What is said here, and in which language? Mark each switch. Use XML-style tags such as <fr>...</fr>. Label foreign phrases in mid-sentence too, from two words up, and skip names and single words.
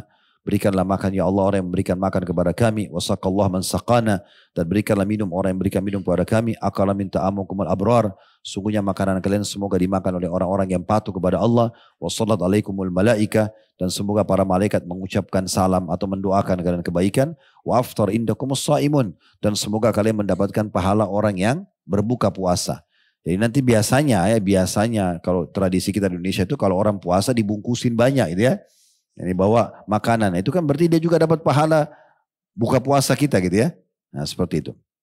<id>berikanlah makan</id> <ar>يا الله</ar> <id>orang yang memberikan makan kepada kami,</id> <ar>وسقى الله من سقانا,</ar> <id>dan berikanlah minum orang yang memberikan minum kepada kami,</id> <ar>أكل من طعامكم الأبرار,</ar> <id>sungguhnya makanan kalian semoga dimakan oleh orang-orang yang patuh kepada Allah,</id> <ar>وصلت عليكم الملائكة,</ar> <id>dan semoga para malaikat mengucapkan salam atau mendoakan kalian kebaikan,</id> <ar>وأفطر عندكم الصائمون,</ar> <id>dan semoga kalian mendapatkan pahala orang yang berbuka puasa. Jadi nanti biasanya kalau tradisi kita di Indonesia itu kalau orang puasa dibungkusin banyak gitu ya. Ini bawa makanan, itu kan berarti dia juga dapat pahala buka puasa kita gitu ya. Nah seperti itu.</id>